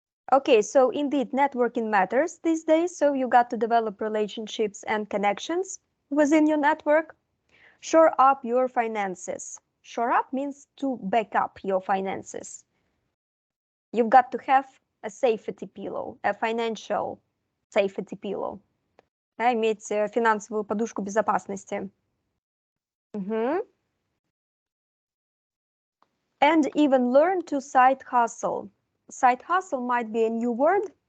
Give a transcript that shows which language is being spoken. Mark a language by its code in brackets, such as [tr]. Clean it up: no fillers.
[en] Okay, so indeed, networking matters these days, so you got to develop relationships and connections within your network. Shore up your finances. Shore up means to back up your finances. You've got to have a safety pillow, a financial safety pillow. [ru] Да, иметь финансовую подушку безопасности. [en] And even learn to side hustle. side hustle might be a new word.